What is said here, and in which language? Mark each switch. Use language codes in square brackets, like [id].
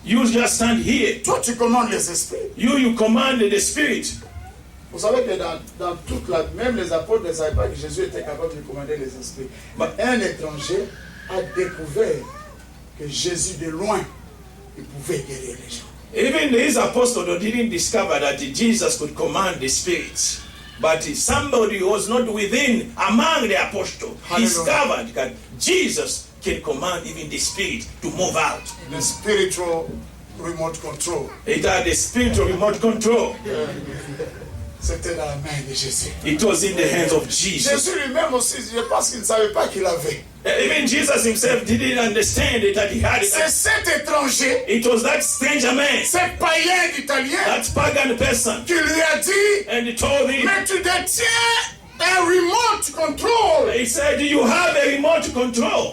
[en] just stand here. [fr] Toi, tu commandes les esprits. [en] You command the spirit. [fr] Vous savez que dans toute la... Même les apôtres ne savaient pas que Jésus était capable de commander les esprits. Mais un étranger a découvert que Jésus, de loin, il pouvait guérir les gens. [en] Even these apostles didn't discover that Jesus could command the spirits. But somebody who was not within, among the apostles, discovered that Jesus can command even the spirit to move out. The spiritual remote control. It had the spiritual remote control. [fr] C'était dans la main de Jésus. [en] It was in the hands of Jesus. [fr] Jésus lui-même aussi, je pense qu'il ne savait pas qu'il avait. [en] Even Jesus himself didn't understand that he had [fr] C'est [en] it. [fr] cet étranger, [en] It was that stranger man, [fr] ce païen d'Italien, [en] that pagan person, [fr] qui lui a dit, [en] and he told him, [fr] mais tu détiens un remote control. [en] he said, you have a remote control.